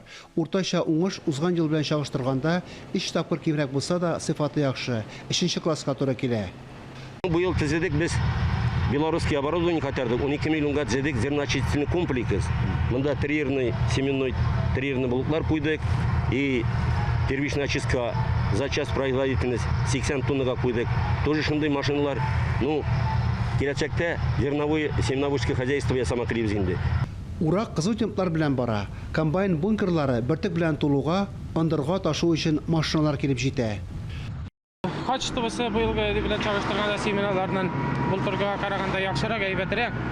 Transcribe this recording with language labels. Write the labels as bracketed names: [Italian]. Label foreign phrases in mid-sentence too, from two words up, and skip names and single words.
[Tatar] Уртача уңыш узган ел белән чагыштырганда 3 тапкыр кимрәк булса да сыйфаты яхшы. 3нче класска туры килә. Бу ел төзедек без [Russian] белорусский оборудование [Tatar] катердык, 12 миллионга төзедек [Russian] зерноочистительный комплекс. Монда триерный, семенной триерный [Tatar] блоклар куйдык [Russian] и первичная очистка за час производительность 80 [Tatar] тоннага куйдык. Тоже шундый машиналар, киләчәктә [Russian] зерновое семеноводческое хозяйство [Tatar] ясама кирибез инде. Урак кызу темплар белән бара. Комбайн бункерлары бертек белән тулуга, андырга ташу өчен машиналар килеп җитә. Качествосы быелгы белән чагыштырганда семеналарның былтырга караганда яхшырак, әйбәтрәк.